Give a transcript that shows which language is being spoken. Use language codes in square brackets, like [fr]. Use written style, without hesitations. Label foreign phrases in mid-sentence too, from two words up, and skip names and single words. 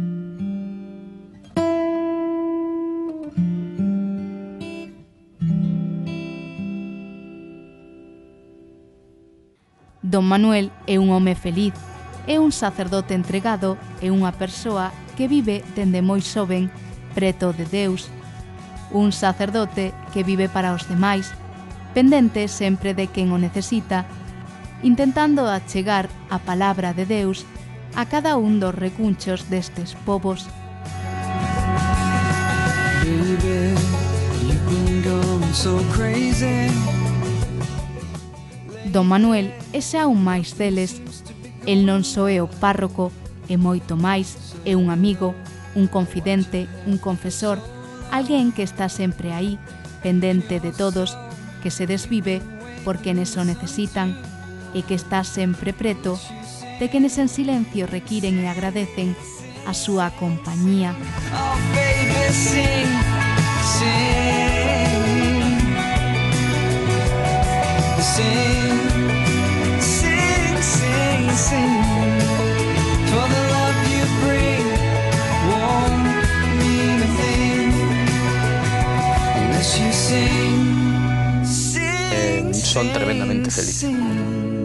[gl] Don Manuel é un home feliz, é un sacerdote entregado e unha persoa que vive dende moi xoven preto de Deus. Un sacerdote que vive para os demais, pendente sempre de quen o necesita, intentando achegar a palabra de Deus a cada un dos recunchos destes povos. [en] Baby, you've been going so crazy. [gl] Don Manuel é xa un máis deles. El non só é o párroco, e moito máis, é un amigo, un confidente, un confesor, alguén que está sempre aí, pendente de todos, que se desvive por quenes o necesitan e que está sempre preto de quenes en silencio requiren e agradecen a súa compañía. [en] Oh, baby, sing, sing, sing, sing, sing, sing. For the love you bring won't mean a thing unless you sing, sing, [gl] Son tremendamente [en] sing, [gl] felices. [en] sing.